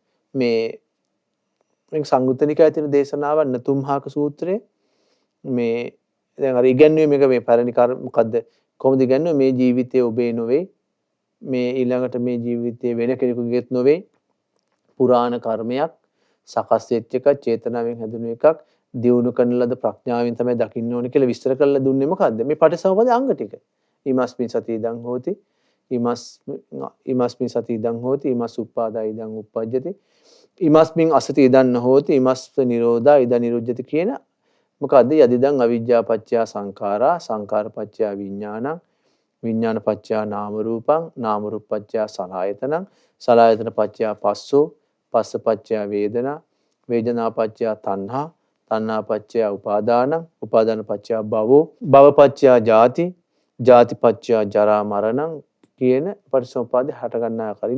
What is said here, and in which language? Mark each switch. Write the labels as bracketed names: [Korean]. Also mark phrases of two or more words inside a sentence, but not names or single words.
[Sinhala] මේ සංයුත්තනිකායේ තියෙන දේශනාව නතුම්හාක සූත්‍රයේ මේ දැන් අර ඉගෙනුවේ මේක මේ පරිණි කර්ම මොකද්ද කොහොමද ඉගැන්වෙන්නේ? මේ ජීවිතයේ ඔබේ නොවේ. මේ ඊළඟට මේ ජීවිතයේ වෙන කෙනෙකුගේත් නොවේ. පුරාණ කර්මයක් සකස් වෙච්ච එකක්, චේතනාවෙන් හැදුණු එකක්, දියුණු කරන ලද ප්‍රඥාවෙන් තමයි දකින්න ඕනේ කියලා විස්තර කරලා දුන්නේ මොකද්ද? මේ පටිසමුප්පාදේ අංග ටික. [Pali] ීමස්මින් සති ඉදං හෝති, ීමස්මින් සති ඉදං හෝති, ීමස් උප්පාදා ඉදං උප්පජ්ජති, ීමස්මින් අසති ඉදං හෝති, ීමස්ස නිරෝධා ඉදං නිරුද්ධති [Sinhala] කියන මොකද්ද? [Pali] යදිදං අවිජ්ජා පත්‍ය සංඛාරා, සංඛාර පත්‍ය විඥානං, විඥාන පත්‍ය නාම රූපං, නාම රූප පත්‍ය සලආයතනං, සලආයතන පත්‍ය පස්සෝ, පස්ස පත්‍ය වේදනා, වේදනා පත්‍ය තණ්හා, තණ්හා පත්‍ය උපාදානං, උපාදාන පත්‍ය භවෝ, භව පත්‍ය ජාති, ජාති පත්‍ය ජරා මරණං [Sinhala] කියන පටිසමුප්පාදේ හට ගන්නා ආකාරය.